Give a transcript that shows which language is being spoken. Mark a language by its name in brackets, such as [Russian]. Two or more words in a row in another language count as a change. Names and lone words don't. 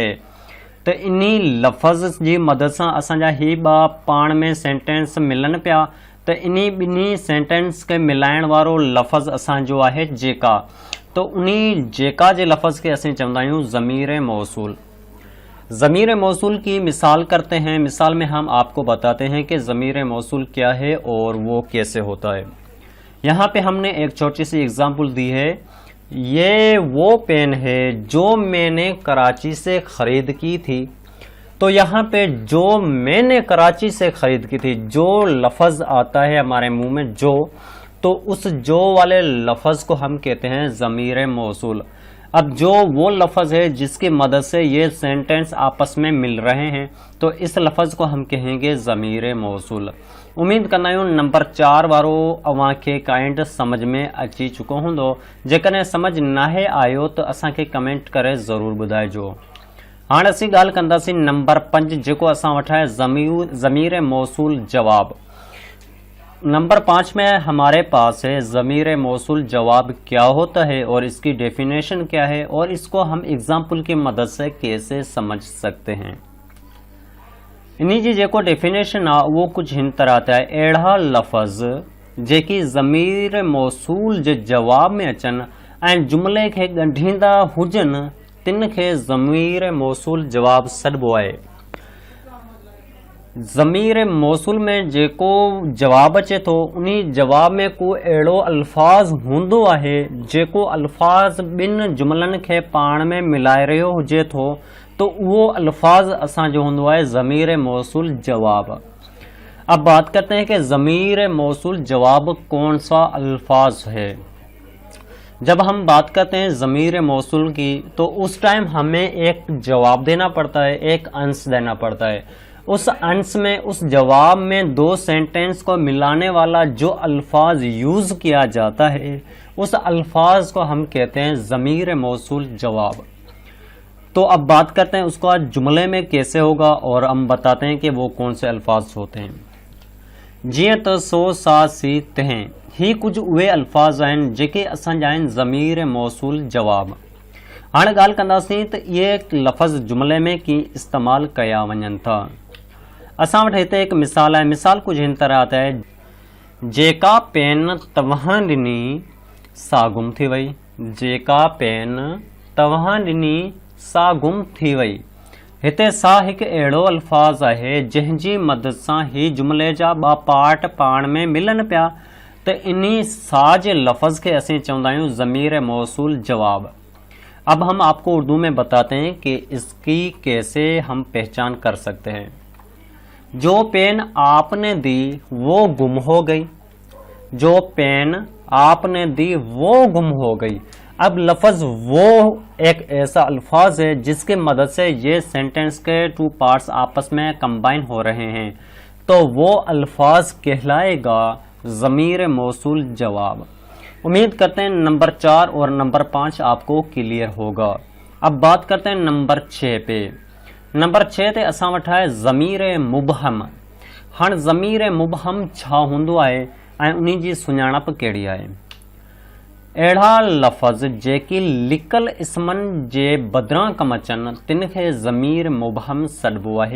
[Sindhi] त इन्ही लफ़्ज़ जी मदद सां असांजा ही 2 पाण में सेंटेंस मिलनि पिया त इन्ही ॿिन्ही सेंटेंस खे मिलाइण वारो लफ़्ज़ असांजो आहे जेका। तो उन्ही जेका जे लफ़्ज़ खे असीं चवंदा आहियूं ज़मीर मौसूल। [Urdu] ضمیر موصول کی مثال کرتے ہیں. مثال میں ہم آپ کو بتاتے ہیں کہ ضمیر موصول کیا ہے اور وہ کیسے ہوتا ہے. یہاں پہ ہم نے ایک چھوٹی سی ایگزامپل دی ہے۔ یہ وہ پین ہے جو میں نے کراچی سے خرید کی تھی. تو یہاں پہ جو میں نے کراچی سے خرید کی تھی، جو لفظ آتا ہے ہمارے منہ میں جو، تو اس جو والے لفظ کو ہم کہتے ہیں ضمیر موصول. اب جو وہ لفظ ہے جس کی مدد سے یہ سینٹینس آپس میں مل رہے ہیں، تو اس لفظ کو ہم کہیں گے ضمیر موصول. [Sindhi] उम्मीद कंदा आहियूं नंबर 4 वारो अव्हांखे काइंड समझ में अची चुको हूंदो। जेकॾहिं समझ नाहे आयो त असांखे कमेंट करे ज़रूरु ॿुधाइजो। हाणे असीं ॻाल्हि कंदासीं नंबर 5 जेको असां वटि आहे ज़मीर मौसूल जवाब। [Urdu] نمبر 5 میں ہمارے پاس ہے ضمیر موصول جواب کیا ہوتا ہے اور اس کی ڈیفینیشن کیا ہے اور اس کو ہم ایگزامپل کی مدد سے کیسے سمجھ سکتے ہیں. [Sindhi] इन्हीं जी जेको डेफिनेशन आहे वो कुछ हिन तरह ते आहे। अहिड़ा लफ़्ज़ जेकी ज़मीर मौसूल जे जवाब में अचनि ऐं जुमिले खे ॻंढींदा हुजनि तिन खे ज़मीर मौसूल जवाब सॾिबो आहे। ज़मीर मौसूल में जेको जवाब अचे थो उन जवाब में को अहिड़ो अल्फाज़ हूंदो आहे जेको अल्फाज़ ॿिनि जुमलनि खे पाण में मिलाए रहियो हुजे थो तो वो अल्फाज असांजो हूंदो है ज़मीर मौसूल जवाब। [Urdu] اب بات کرتے ہیں کہ ضمیر موصول جواب کون سا الفاظ ہے. جب ہم بات کرتے ہیں ضمیر موصول کی تو اس ٹائم ہمیں ایک جواب دینا پڑتا ہے، ایک انش دینا پڑتا ہے. اس انش میں، اس جواب میں دو سینٹینس کو ملانے والا جو الفاظ یوز کیا جاتا ہے اس الفاظ کو ہم کہتے ہیں ضمیر موصول جواب. تو اب بات کرتے ہیں اس کا جملے میں کیسے ہوگا اور ہم بتاتے ہیں کہ وہ کون سے الفاظ ہوتے ہیں. [Sindhi] जीअं त सो सा सी तंहिं ही कुछ उहे अल्फाज आहिनि जेके असांजा आहिनि ज़मीर मौसूल जवाब। हाणे ॻाल्हि कंदासीं त इहे लफ़्ज़ जुमले में कीअं इस्तेमालु कया वञनि था। असां वटि हिते हिकु मिसाल आहे। मिसाल कुझु हिन तरह [Urdu] آتا ہے, [Sindhi] जेका पेन तव्हां ॾिनी सा गुम थी वई। जेका पेन तव्हां ॾिनी सा गुम थी वई। हिते सा हिकु अहिड़ो अल्फाज़ आहे जंहिंजी मदद सां ही जुमिले जा ॿ पार्ट पाण में मिलनि पिया त इन्ही सा जे लफ़्ज़ के असीं चवंदा आहियूं ज़मीर मौसूल जवाब। [Urdu] اب ہم آپ کو اردو میں بتاتے ہیں کہ اس کی کیسے ہم پہچان کر سکتے ہیں. جو پین آپ نے دی وہ گم ہو گئی. جو پین آپ نے دی وہ گم ہو گئی. اب لفظ وہ ایک ایسا الفاظ ہے جس کے مدد سے یہ سینٹینس کے [English] two parts [Urdu] آپس میں کمبائن ہو رہے ہیں، تو وہ الفاظ کہلائے گا ضمیر موصول جواب. امید کرتے ہیں نمبر 4 اور نمبر 5 آپ کو کلیئر ہوگا. اب بات کرتے ہیں نمبر 6 پہ. [Sindhi] नंबर 6 ते असां वटि आहे ज़मीर मुबहम। हाणे ज़मीर मुबहम छा हूंदो आहे ऐं उन जी सुञाणप कहिड़ी आहे। अहिड़ा लफ़्ज़ जेकी लिकल इस्मनि जे बदिरां कमु अचनि तिन खे ज़मीर मुबहम सॾिबो आहे।